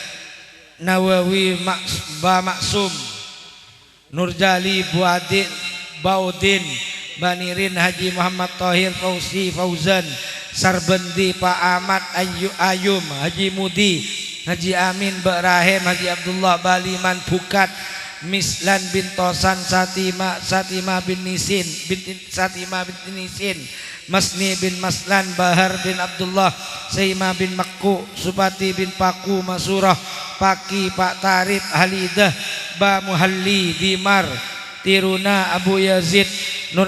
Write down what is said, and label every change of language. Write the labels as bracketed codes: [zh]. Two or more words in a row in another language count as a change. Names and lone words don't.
[ms] Nawawi Ba Maksum Nurjali Buadin Baudin Banirin Haji Muhammad Tahir Fauzi Fauzan Sarbendi Pak Ahmad Ayum Haji Mudi Haji Amin Bakrahim Haji Abdullah Baliman Bukat Mislan bin Tosan Satima bin Nisin Satima bin Nisin Masni bin Maslan Bahar bin Abdullah Saima bin Makku Supati bin Paku Masurah Paki Pak Tarif Halidah Ba Muhalli Dimar Tiruna Abu Yazid Nur